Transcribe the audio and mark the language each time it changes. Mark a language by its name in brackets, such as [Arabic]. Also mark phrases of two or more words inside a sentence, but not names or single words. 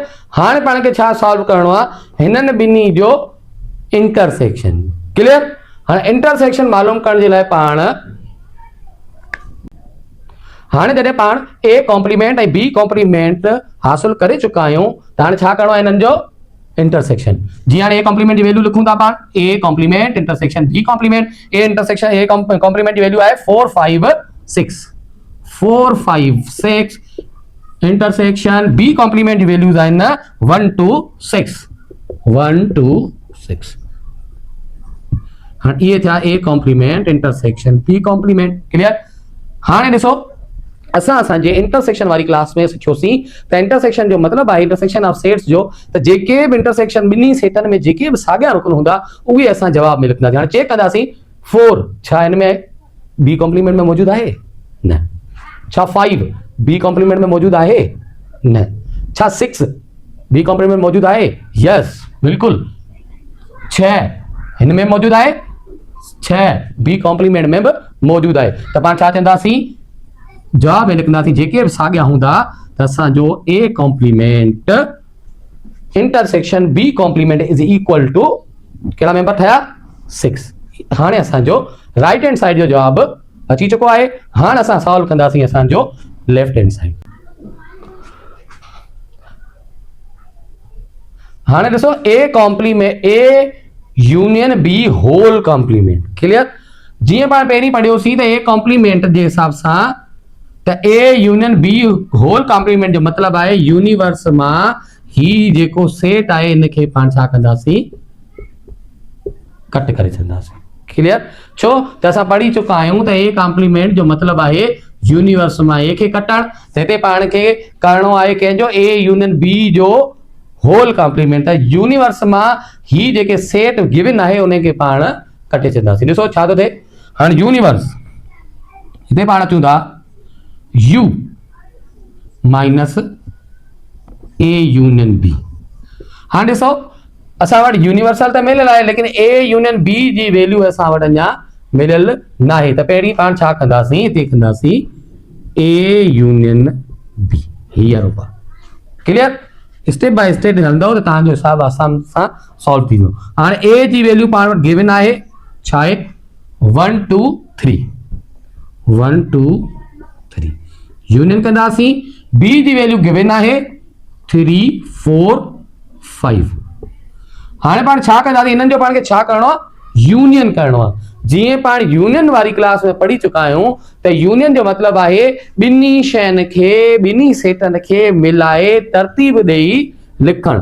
[Sindhi] हाणे पाण खे छा सॉल्व करणो आहे, हिननि ॿिन्ही जो इंटरसेक्शन। क्लियर। हाणे इंटरसेक्शन मालूम करण जे लाइ पाण हाणे जॾहिं पाण [English] A complement [Sindhi] ऐं [English] B complement [Sindhi] हासिल करे चुका आहियूं त हाणे छा करणो आहे हिननि जो इंटरसेक्शन। जी हाणे [English] A complement [Sindhi] जी वैल्यू लिखूं था पाण, [English] A complement intersection B complement. A intersection A complement [Urdu] کی ویلیو ہے 4 5 6، 4 5 6. [English] intersection B complement [Urdu] کی ویلیوز ہے نا 1 2 6، 1 2 6. ہاں یہ تھا [English] A complement intersection B complement. [Sindhi] क्लियर। हाँ ॾिसो असांजे इंटरसेक्शन वाली क्लास में सिखियोसीं त इंटरसेक्शन जो मतलब है [English] intersection of sets [Sindhi] जो, त जेके भी इंटरसेक्शन ॿिन्ही सेटन में जेके भी साॻिया रुकन हूंदा उहे असां जवाब में लिखंदासीं। हाणे चेक कंदासीं 4 छा इन में [English] B complement [Sindhi] में मौजूद है न, छा 5 [English] B complement [Sindhi] में मौजूद है न, छा 6 [English] B complement [Sindhi] मौजूद है, यस बिल्कुल। [Urdu] 6 اِن میں موجود ہے، 6 [English] B complement [Urdu] میں بھی موجود ہے. [Sindhi] त पाण छा चवंदासीं जवाब में लिखंदासीं जेके भी साॻिया हूंदा त असांजो [English] A complement intersection B complement is equal to [Sindhi] कहिड़ा मेंबर ठया 6। हाणे असांजो [English] right hand side [Sindhi] जो जवाब अची चुको है। हाणे असां सॉल्व कंदासीं असांजो [English] left hand side. [Sindhi] हाणे ॾिसो [English] A complement A union B whole complement. [Sindhi] क्लियर। जीअं पाण पहिरीं पढ़ियोसीं त [English] A complement [Sindhi] जे हिसाब सां त [English] A union B whole complement [Sindhi] जो मतलब आहे यूनिवर्स मां ही जेको सेट आहे इनखे पाण छा कंदासीं कट करे छॾंदासीं। क्लियर? छो त असां पढ़ी चुका आहियूं त [English] A complement [Sindhi] जो मतलब आहे यूनिवर्स मां ए खे कटण, त हिते पाण खे करणो आहे कंहिंजो [English] A union B [Sindhi] जो [English] whole complement. [Sindhi] त यूनिवर्स मां ही जेके [English] set given [Sindhi] आहे उनखे पाण कटे छॾंदासीं। ॾिसो छा थो थिए, हाणे यूनिवर्स हिते पाण अचूं था [English] U minus A union B. [Sindhi] हाणे ॾिसो असां वटि यूनिवर्सल त मिलियल आहे लेकिन [English] A union B [Sindhi] जी वैल्यू असां वटि अञा मिलियल न आहे। त पहिरीं पाण छा कंदासीं, हिते कंदासीं [English] A union B [Sindhi] हीअ रूप। क्लियर? [English] step by step [Sindhi] हलंदव त तव्हांजो हिसाब आसान सां सॉल्व थींदो। हाणे ए जी वैल्यू पाण वटि गिवन आहे छा आहे 1 2 3 1 2 3 यूनियन कंदासीं। बी जी वैल्यू गिवन आहे 3 4 5। हाणे पाण छा कंदासीं, हिननि जो पाण खे छा करणो आहे यूनियन करणो आहे। जीअं पाण यूनियन वारी क्लास में पढ़ी चुका आहियूं त यूनियन जो मतलब आहे ॿिन्ही शयुनि खे ॿिन्ही सेटनि खे मिलाए तरतीब ॾेई लिखण।